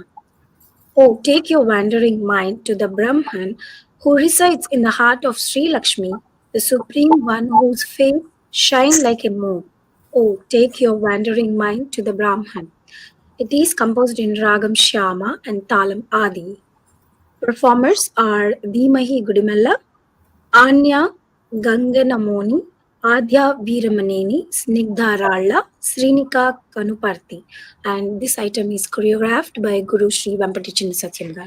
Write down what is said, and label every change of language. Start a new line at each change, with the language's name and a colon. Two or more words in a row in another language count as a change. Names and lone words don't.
English: Oh, take your wandering mind to the Brahman who resides in the heart of Sreelakshmi, the Supreme One whose face shines like a moon. Oh, take your wandering mind to the Brahman. It is composed in Ragam Shyama and Talam Adi. Performers are Dhimahi Gudemella, Anya Ganganamoni, Adya Veeramaneni, Snigdha Ralla, Srinika Kanuparthi. And this item is choreographed by Guru Sri Venkata Chinna Satyam Garu.